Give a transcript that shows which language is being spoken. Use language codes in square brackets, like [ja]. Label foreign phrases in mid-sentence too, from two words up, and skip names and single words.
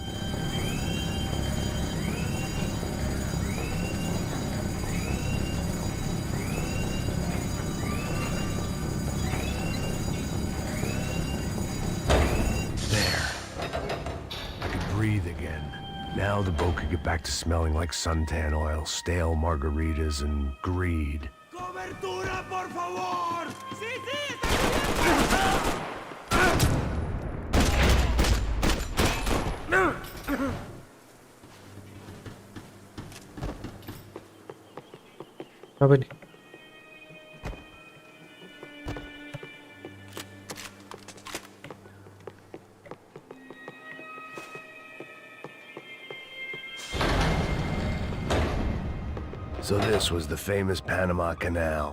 [en] Breathe again. Now the boat could get back to smelling like suntan oil, stale margaritas, and greed. [es] ¡Cobertura, por favor! ¡Sí, sí! [id] Apa nih? [en] So this was the famous Panama Canal.